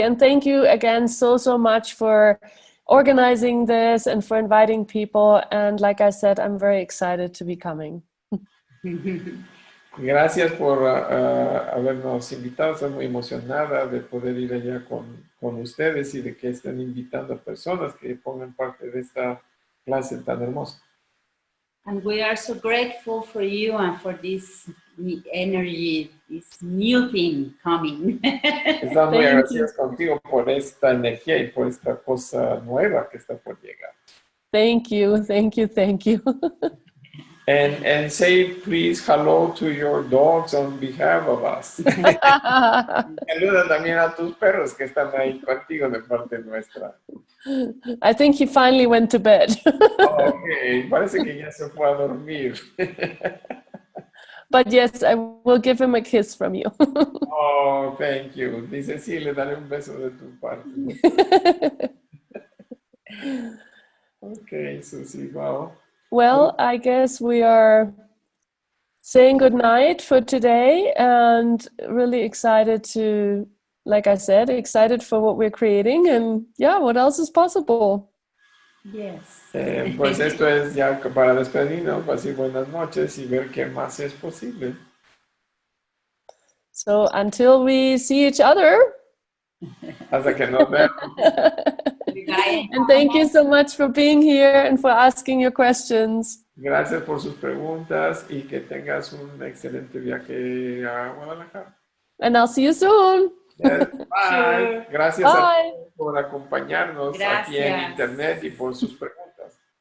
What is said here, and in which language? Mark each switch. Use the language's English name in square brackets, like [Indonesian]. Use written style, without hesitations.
[English] And thank you again so much for organizing this and for inviting people. And like I said, I'm very excited to be coming. [Spanish] Gracias por habernos invitado. Estoy muy emocionada de poder ir allá con ustedes y de que estén invitando a personas que pongan parte de esta clase tan hermosa. [English] And we are so grateful for you and for this energy, this new thing coming. [Spanish] Estamos muy agradecidos contigo por esta energía y por esta cosa nueva que está por llegar. [English] Thank you, thank you, thank you. And say please hello to your dogs on behalf of us. [Spanish] Saluda también a tus perros que están ahí contigo de parte nuestra. [English] I think he finally went to bed. [Spanish] Okay, parece que ya se fue a dormir. [English] But yes, I will give him a kiss from you. Oh, thank you. [Spanish] Dice, sí, le daré un beso de tu parte. [English] Okay, Suzy, wow. Well, I guess we are saying goodnight for today and really excited to, like I said, excited for what we're creating and yeah, what else is possible. Yes. [Spanish] Pues esto es ya para despedirnos, para decir buenas noches y ver qué más es posible. [English] So until we see each other. [Spanish] Hasta que nos veamos. [English] And thank you so much for being here and for asking your questions. [Spanish] Gracias por sus preguntas y que tengas un excelente viaje a Guadalajara. [English] And I'll see you soon. Yes, bye. Sure. [Spanish] Gracias [English] Bye. [Spanish] a todos por acompañarnos aquí en internet y por sus preguntas.